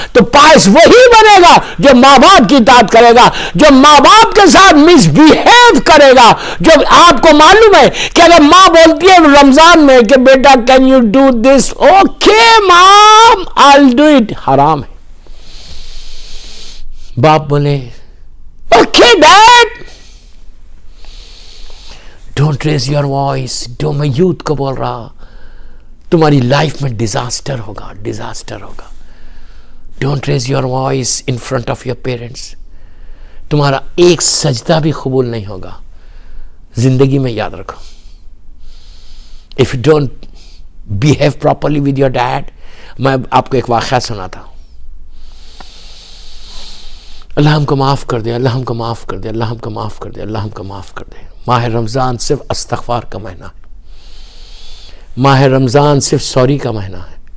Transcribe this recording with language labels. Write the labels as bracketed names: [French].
[Urdu] تو پائس وہی بنے گا جو ماں باپ کی اطاعت کرے گا, جو ماں باپ کے ساتھ مس بیہیو کرے گا. جو آپ کو معلوم ہے کہ اگر ماں بولتی ہے رمضان میں کہ بیٹا [English] can you do this, okay mom, I'll do it, [Urdu] حرام ہے. باپ بولے [English] okay dad, don't raise your voice. [Urdu] میں یوتھ کو بول رہا, تمہاری لائف میں ڈیزاسٹر ہوگا, ڈیزاسٹر ہوگا. [English] don't raise your voice in front of your parents. [Urdu] تمہارا ایک سجدہ بھی قبول نہیں ہوگا زندگی میں, یاد رکھو. [English] if you don't behave properly with your dad. [Urdu] میں آپ کو ایک واقعہ سناتا ہوں. اللہ ہم کو معاف کر دے, اللہ ہم کو معاف کر دے, اللہ ہم کو معاف کر دے, اللہ ہم کو معاف کر دے. ماہ رمضان صرف استغفار کا مہینہ ہے. ماہ رمضان صرف سوری کا مہینہ ہے.